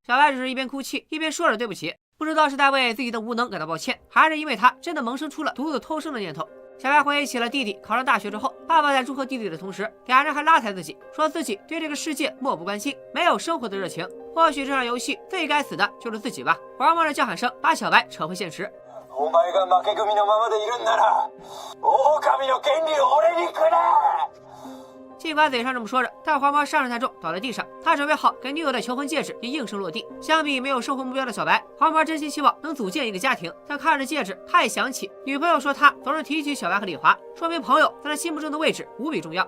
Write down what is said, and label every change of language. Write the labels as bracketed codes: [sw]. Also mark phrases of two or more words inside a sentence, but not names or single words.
[zh] 小白只是一边哭泣一边说着对不起，不知道是在为自己的无能感到抱歉，还是因为他真的萌生出了独自偷生的念头。小白回忆起了弟弟考上大学之后，爸爸在祝贺弟弟的同时，俩人还拉踩自己，说自己对这个世界漠不关心，没有生活的热情。或许这场游戏最该死的就是自己吧。黄毛的叫喊声把小白扯回现实。 [ja] お前が負け組のままでいるんなら、狼の権利を俺にくれ！ [zh] 尽管嘴上这么说着，但黄毛伤势太重，倒在地上。他准备好给女友的求婚戒指，也应声落地。相比没有生活目标的小白，黄毛真心希望能组建一个家庭。但看着戒指，他也想起女朋友说他总是提起小白和李华，说明朋友在他心目中的位置无比重要。